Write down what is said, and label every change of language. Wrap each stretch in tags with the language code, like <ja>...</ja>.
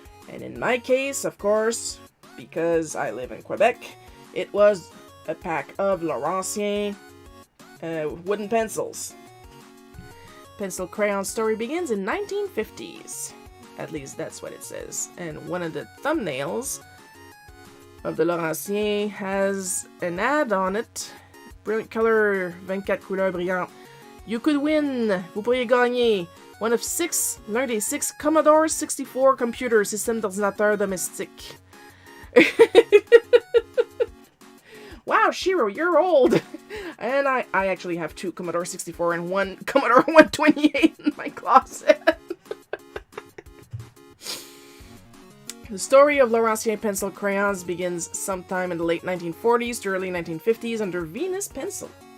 <en>And in my case, of course, because I live in Quebec, it was a pack of Laurentien wooden pencils. Pencil crayon story begins in 1950s. At least that's what it says. And one of the thumbnails of the Laurentien has an ad on it. Brilliant color, 24</en> <fr>couleurs brillantes.</fr> <en>You could win.</en> <fr>Vous pourriez gagner</fr> <en>One of</en> <fr>l'un des 6 Commodore 64</fr> <en>computer</en> <fr>système d'ordinateur domestique.</fr> <en>Wow, Shiro, you're old! And I actually have 2 Commodore 64 and 1 Commodore 128 in my closet. The story of Laurentien pencil crayons begins sometime in the late 1940s to early 1950s under Venus Pencil.</en>